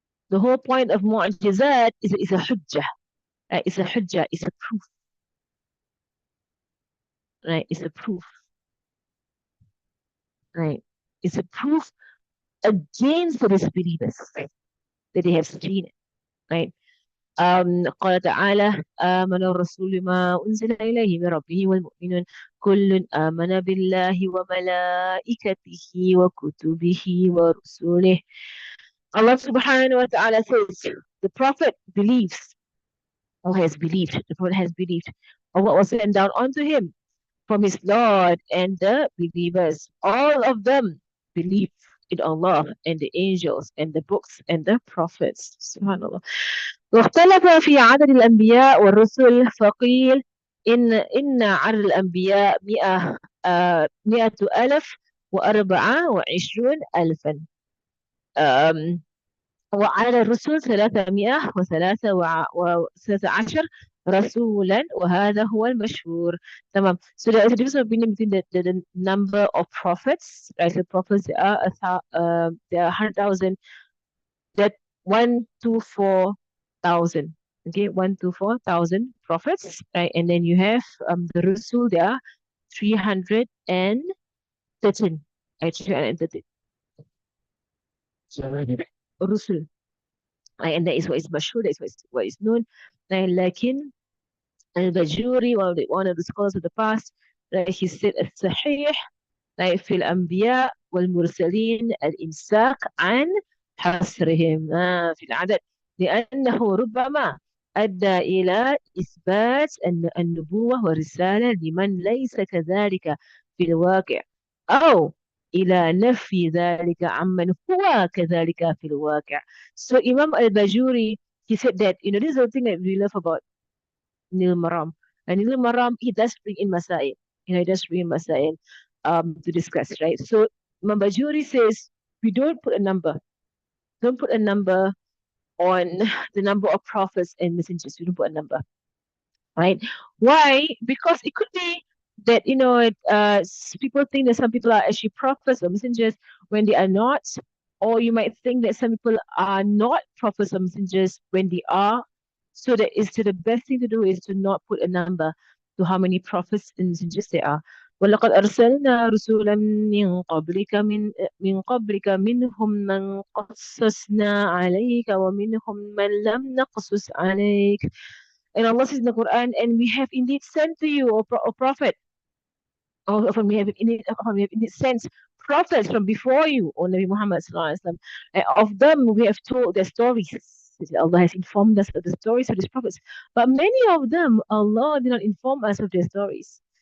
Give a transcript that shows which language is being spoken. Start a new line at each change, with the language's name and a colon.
English: The whole point of mu'ajizat is a hujjah, right? It's a hujjah, it's a proof, right? It's a proof, right? It's a proof against the disbelievers that they have seen it, right?
Arabic: قال تعالى آمن الرسول بما أنزل إليه من ربه والمؤمنون كل آمن بالله وملائكته وكتبه ورسله.
English: Allah subhanahu wa ta'ala says the Prophet believes or has believed, the Prophet has believed of what was sent down onto him from his Lord, and the believers, all of them believe in Allah and the angels and the books and the prophets. Subhanallah.
Arabic: واختلف في عدد الأنبياء والرسل فقيل إن عدد الأنبياء 124 ألفا وعلى الرسل 313 رسولا وهذا هو المشهور. تمام.
English: So there is a difference of opinion between the number of prophets. Right? The prophets there are 100,000. That 124,000. Okay, 124,000 prophets. Right? And then you have the Rasul. There are 313. Right? 313. Rusul. And that is what is mashhur, that is what is known.
Arabic: لكن البجوري,
English: one of the scholars of the past,
Arabic: he said الصحيح في الأنبياء والمرسلين الإمساك عن حصرهم في العدد لأنه ربما أدى إلى إثبات النبوة والرسالة لمن ليس كذلك في الواقع أو إلى نفي ذلك عمن هو كذلك في الواقع.
English: So Imam al-Bajuri, he said that, this is the thing that we love about Nil Maram. And Nil Maram, he does bring in Masail. He does bring in Masail to discuss, right? So Imam Bajuri says, we don't put a number. Don't put a number on the number of prophets and messengers. We don't put a number, right? Why? Because it could be that people think that some people are actually prophets or messengers when they are not, or you might think that some people are not prophets or messengers when they are. So the best thing to do is to not put a number to how many prophets and messengers there are.
Arabic: ولقد أرسلنا رسولا من قبلك منهم من قصصنا عليك ومنهم من لم نقصص عليك.
English: And Allah says in the Quran, and we have indeed sent to you, O Prophet, or we have indeed sent prophets from before you, O Nabi Muhammad sallallahu alaihi wasallam. And of them we have told their stories. Allah has informed us of the stories of these prophets. But many of them, Allah did not inform us of their stories.